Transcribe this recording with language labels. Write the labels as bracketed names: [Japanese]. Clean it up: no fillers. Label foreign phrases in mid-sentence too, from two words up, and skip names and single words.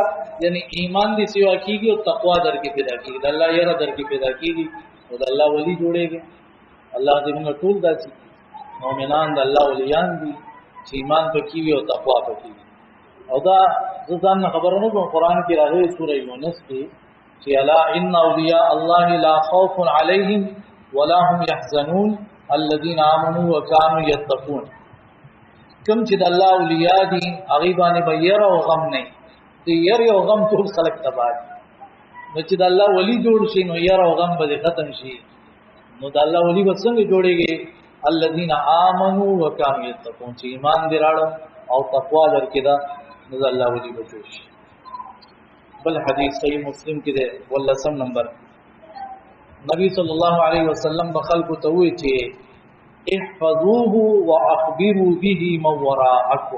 [Pashto] یعنی ایمان دې سیوا کېږي او تقوا در کې پیدا کېږي، د الله یره در کې پیدا کېږي او د الله ولی جوړېږي. الله دې موږ ټول داسې مؤمنان د الله ولیان دي چې ایمان پکې وي او تقوا پکې وي. او دا زه ځان نه خبره نه کوم، قرآن کې راغلي سوره یونس کې چې [Arabic] الا ان اولیاء الله لا خوف علیهم ولا هم يحزنون الذين آمنوا وكانوا يتقون. [Pashto] کوم چې د الله اولیاء دي هغه باندې به ير او غم نه دي، ير او غم ټول خلق تباہ دي. نو چې د الله ولی جوړ شي نو ير او غم به ختم شي. نو د الله ولی به څنګه جوړيږي؟ [Arabic] الذين آمنوا وكانوا يتقون، [Pashto] چې ایمان دې راړو او تقوا لرکې دا نو د الله ولی به جوړ شي. بل حدیث صحیح مسلم کې ده 18 نمبر، نبی [Arabic] صلی الله علیه وسلم [Pashto] بخلق ته وی چې [Arabic] احفظوه واخبروا به من وراءكم.